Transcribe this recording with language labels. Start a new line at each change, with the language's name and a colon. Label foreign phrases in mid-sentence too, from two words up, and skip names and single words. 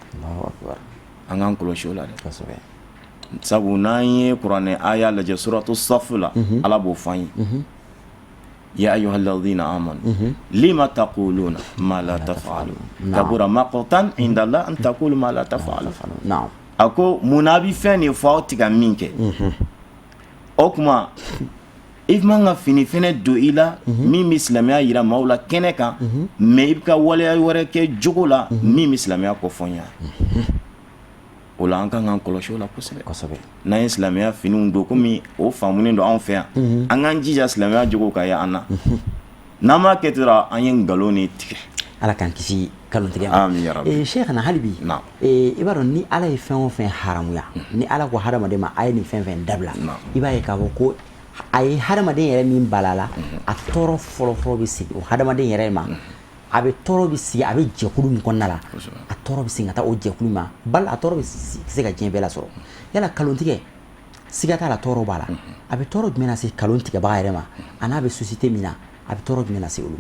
Bambara: an k'an kɔlɔsi o la dɛ sabu n'an ye kuranɛ aya lajɛ suratu safu la ala b'o fɔ an ye
Arabic: يا أيها الذين آمنوا لم تقولون ما لا تفعلون كبر مقتا عند الله أن تقولوا ما لا تفعلون
Bambara: a ko munna bɛ fɛn de fɔ aw tɛ ka min kɛ o kuma i man ka fini fɛnɛ don i la min bɛ silamɛya jira maaw la kɛnɛ kan mais i bɛ ka waleya wɛrɛ kɛ jogo la min bɛ silamɛya kɔfɔnya o la an kan k'an kɔlɔsi o la kosɛbɛ n'an ye silamɛya finiw don komi o faamunen don anw fɛ yan an k'an jija silamɛya jogo ka ye an na n'an m'a kɛ ten dɔrɔn an ye ngalon de tigɛ ala k'an kisi kalontigɛ
Arabic: آمين يا رب.
Bambara: Cheikhana hali bi Naam. i b'a dɔn ni Ala ye fɛn o fɛn haramuya ni Ala ko hadamaden ma a ye nin fɛn fɛn dabila i b'a ye k'a fɔ ko a ye hadamaden yɛrɛ min balala a tɔɔrɔ fɔlɔfɔlɔ bɛ sigi o hadamaden yɛrɛ ma a bɛ tɔɔrɔ bɛ sigi a bɛ jɛkulu min kɔnɔna la a tɔɔrɔ bɛ sigi ka taa o jɛkulu ma bali a tɔɔrɔ bɛ se ka diɲɛ bɛɛ lasɔrɔ yala kalontigɛ siga t'a la tɔɔrɔ b'a la a bɛ tɔɔrɔ jumɛn lase kalon tigɛbaga yɛrɛ ma a n'a bɛ société min na a bɛ tɔɔrɔ jumɛn lase olu ma.